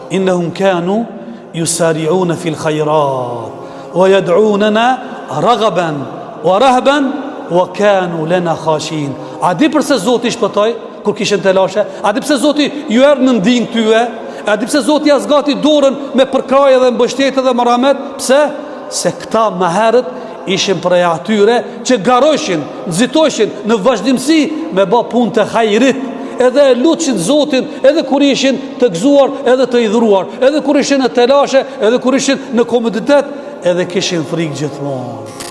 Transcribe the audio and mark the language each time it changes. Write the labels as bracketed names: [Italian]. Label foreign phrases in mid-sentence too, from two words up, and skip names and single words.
[Arabic] إنهم كانوا يسارعون في الخيرات ويدعوننا رغبا ورهبا وكانوا لنا خاشعين. [Albanian] A di pse Zoti shpëtoi kur kishin telashe? A di pse Zoti ju erdhi në ndihmë tyre? A di pse Zoti ja zgati dorën me përkrahje dhe mbështetje dhe merhamet? Pse? Se këta më herët ishin prej atyre që garoshin, nxitoshin në vazhdimsi me bë punë të hajrit, edhe e lutëshin Zotin, edhe kur ishin të gëzuar, edhe të idhruar, edhe kur ishin në telashe, edhe kur ishin në komoditet, edhe kishin frikë gjithmonë.